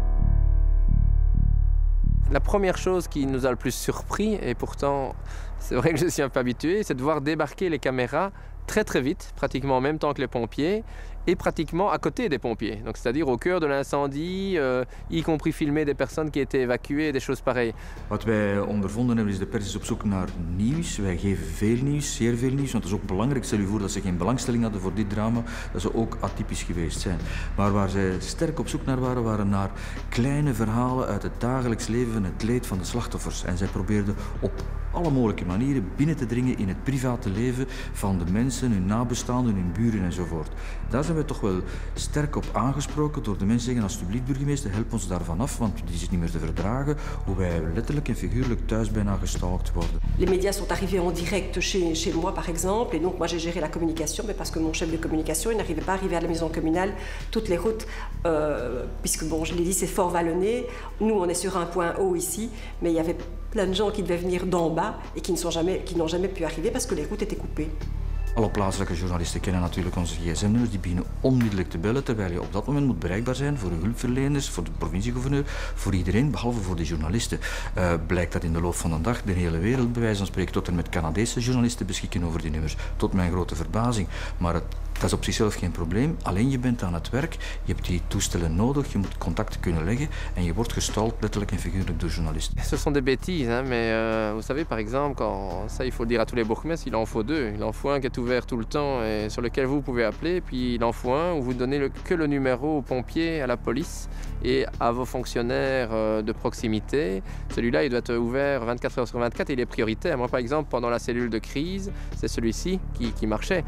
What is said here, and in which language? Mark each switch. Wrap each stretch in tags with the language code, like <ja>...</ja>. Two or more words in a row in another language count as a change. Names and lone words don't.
<fr>La première chose qui nous a le plus surpris, et pourtant c'est vrai que je suis un peu habitué, c'est de voir débarquer les caméras très très vite, pratiquement en même temps que les pompiers, et pratiquement à côté des pompiers. Donc c'est-à-dire au cœur de l'incendie, y compris filmer des personnes qui étaient évacuées, des choses pareilles.</fr> <nl>Wat wij ondervonden hebben is de pers is op zoek naar nieuws. Wij geven veel nieuws, zeer veel nieuws, want dat is ook belangrijk. Stel je voor dat ze geen belangstelling hadden voor dit drama, dat ze ook atypisch geweest zijn. Maar waar zij sterk op zoek naar waren naar kleine verhalen uit het dagelijks leven en het leed van de slachtoffers. En zij probeerden op alle mogelijke manieren binnen te dringen in het private leven van de mensen, hun nabestaanden, hun buren enzovoort. Daar zijn we toch wel sterk op aangesproken door de mensen zeggen, alsjeblieft burgemeester, help ons daarvan af, want die is niet meer te verdragen, hoe wij letterlijk en figuurlijk thuis bijna gestalkt worden.</nl> <fr>Les médias sont arrivés en direct chez moi par exemple, et donc moi j'ai géré la communication, mais parce que mon chef de communication, il n'arrivait pas à arriver à la maison communale, toutes les routes, puisque bon, je l'ai dit, c'est fort vallonné, nous on est sur un point haut ici, mais il y avait plein de gens qui devaient venir d'en bas et qui n'ont jamais pu arriver parce que les routes étaient coupées.</fr> <nl>Alle plaatselijke journalisten kennen natuurlijk onze gsm-nummers. Die beginnen onmiddellijk te bellen, terwijl je op dat moment moet bereikbaar zijn voor de hulpverleners, voor de provinciegouverneur, voor iedereen, behalve voor de journalisten. Blijkt dat in de loop van de dag de hele wereld, bij wijze van spreken, tot en met Canadese journalisten beschikken over die nummers. Tot mijn grote verbazing. Maar het Dat is op zichzelf geen probleem, alleen je bent aan het werk, je hebt die toestellen nodig, je moet contacten kunnen leggen en je wordt gestald letterlijk en figuurlijk door journalisten.</nl> <fr>Ce sont des bêtises, hein, mais vous savez par exemple, quand, ça il faut le dire à tous les bourgmestres, il en faut deux. Il en faut un qui est ouvert tout le temps et sur lequel vous pouvez appeler, puis il en faut un où vous donnez que le numéro aux pompiers, à la police et à vos fonctionnaires de proximité. Celui-là, il doit être ouvert 24 heures sur 24 et il est prioritaire. Moi par exemple, pendant la cellule de crise, c'est celui-ci qui marchait.</fr>